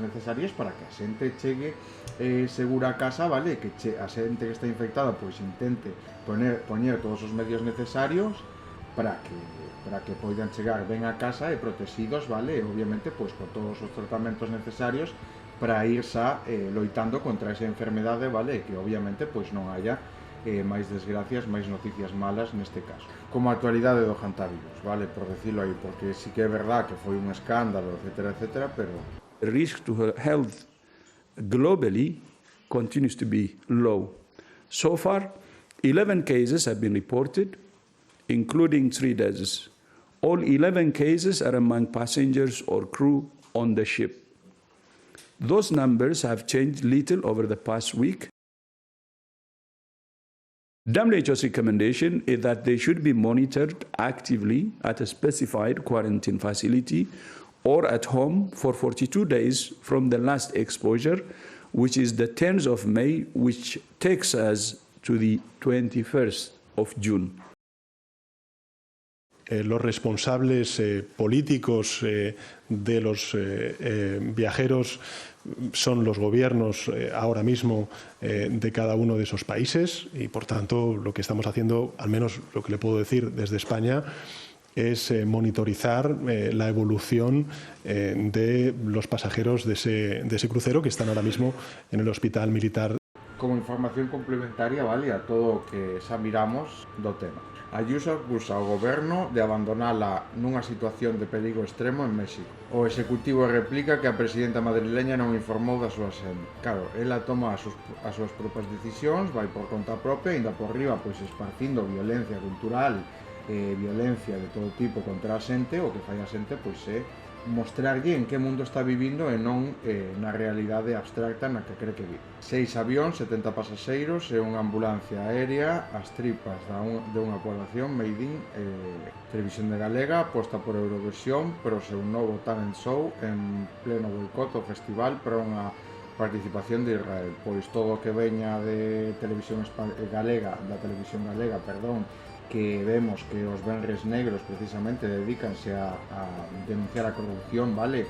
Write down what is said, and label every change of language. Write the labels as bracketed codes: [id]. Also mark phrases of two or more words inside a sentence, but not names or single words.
[gl] necesarias para que a xente chegue segura a casa, vale, que a xente que está infectada pois intente poñer todos os medios necesarios para que poidan chegar ben a casa e protegidos, vale, e obviamente pois con todos os tratamentos necesarios para ir xa loitando contra esa enfermedade, vale, que obviamente pois non haya máis desgracias, máis noticias malas neste caso. Como a actualidade do hantavirus, vale, por decirlo aí, porque sí que é verdad que foi un escándalo, etcétera, etcétera, pero [en] the risk to her health globally continues to be low. So far, 11 cases have been reported, including 3 deaths. All 11 cases are among passengers or crew on the ship. Those numbers have changed little over the past week. WHO's recommendation is that they should be monitored actively at a specified quarantine facility or at home for 42 days from the last exposure, which is the 10th of May, which takes us to the 21st of June. [es] Los responsables políticos de los viajeros son los gobiernos ahora mismo de cada uno de esos países y, por tanto, lo que estamos haciendo, al menos lo que le puedo decir desde España, es monitorizar la evolución de los pasajeros de ese crucero que están ahora mismo en el hospital militar. [gl] Como información complementaria, vale, a todo o que xa miramos do tema. Ayuso acusa ao goberno de abandonala nunha situación de perigo extremo en México. O executivo replica que a presidenta madrileña non informou da súa xente. Claro, ela toma as súas propias decisións, vai por conta propia, ainda por riba, pois esparcindo violencia cultural, violencia de todo tipo contra a xente. O que fai a xente pois é mostrarlle en que mundo está vivindo e non na realidade abstracta na que cree que vive. 6 avións, 70 pasaxeiros e unha ambulancia aérea, as tripas de unha población [en] made in [gl] Televisión de Galega, aposta por Eurovisión, pero o seu novo [en] talent show [gl] en pleno boicot ao festival para unha participación de Israel. Pois todo o que veña de Televisión Galega, que vemos que os venres negros precisamente dedícanse a denunciar a corrupción, vale,